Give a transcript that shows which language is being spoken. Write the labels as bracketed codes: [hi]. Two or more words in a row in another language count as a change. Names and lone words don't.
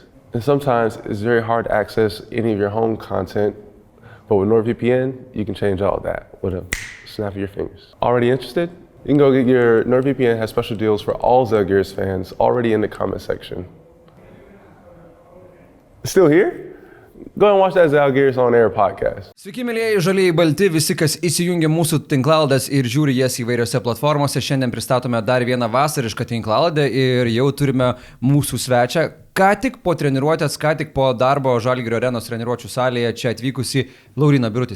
[en] And sometimes it's very hard to access any of your home content, but with NordVPN, you can change all of that with a snap of your fingers. Already interested? You can go get your NordVPN has special deals for all Zalgiris fans already in the comment section. Still here? Go and watch that Zalgiris On Air podcast. [lt] Sveiki, mėlyjeji žalieji balti, visi, kas įsijungia mūsų tinklalaides ir žiūri jas įvairiose platformose. Šiandien pristatome dar vieną vasarišką tinklalaidę ir jau turime mūsų svečią. Ką tik po treniruotės, ką tik po darbo Žalgirio arenos treniruočių salėje čia atvykusi Lauryną Birutį.